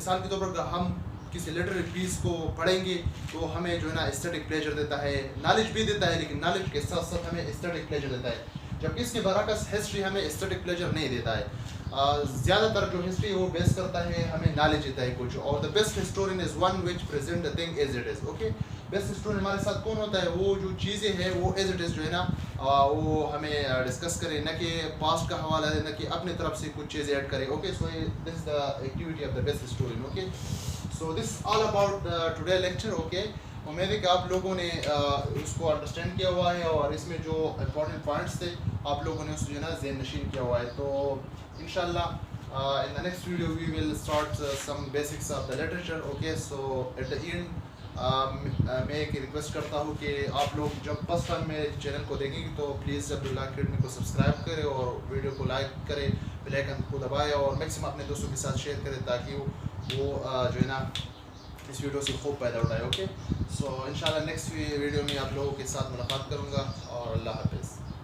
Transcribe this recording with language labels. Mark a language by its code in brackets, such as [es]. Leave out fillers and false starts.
[ur] مثال کے طور پر اگر ہم کسی لٹریری پیس کو پڑھیں گے تو ہمیں جو ہے نا اسٹیٹک پلیجر دیتا ہے, نالج بھی دیتا ہے, لیکن نالج کے ساتھ ساتھ ہمیں اسٹیٹک پلیجر دیتا ہے. جبکہ اس کے برعکس ہسٹری ہمیں اسٹیٹک پلیجر نہیں دیتا ہے. زیادہ تر جو ہسٹری وہ بیس کرتا ہے, ہمیں نالج دیتا ہے کچھ. [en] اور the best historian is one which present the thing as it is. [ur] Okay, best historian ہمارے ساتھ کون ہوتا ہے, وہ جو چیزیں ہیں وہ ایز اٹ از جو ہے نا وہ ہمیں ڈسکس کرے, نہ کہ پاسٹ کا حوالہ دے, نہ کہ اپنے طرف سے کچھ چیزیں ایڈ کرے. [en] Okay, so this is the activity of the best historian. [ur] Okay, [en] So this all about today lecture. [ur] Okay, امید ہے کہ آپ لوگوں نے اس کو انڈرسٹینڈ کیا ہوا ہے, اور اس میں جو امپورٹنٹ پوائنٹس تھے آپ لوگوں نے اس جو ہے نا ذہن نشین کیا ہوا ہے. تو انشاءاللہ [en] in the next video we will start some basics of the literature. Okay, so at the end [ur] میں ایک ریکویسٹ کرتا ہوں کہ آپ لوگ جب فرسٹ ٹائم میرے چینل کو دیکھیں گے تو پلیز عبداللہ اکیڈمی کو سبسکرائب کرے, اور ویڈیو کو لائک کرے, بیل آئیکن کو دبائے, اور میکسیمم اپنے دوستوں کے ساتھ شیئر کرے تاکہ وہ جو ہے نا اس ویڈیو سے خوب پیدا اٹھائے. اوکے, سو انشاءاللہ نیکسٹ ویڈیو میں آپ لوگوں کے ساتھ ملاقات کروں گا, اور اللہ حافظ.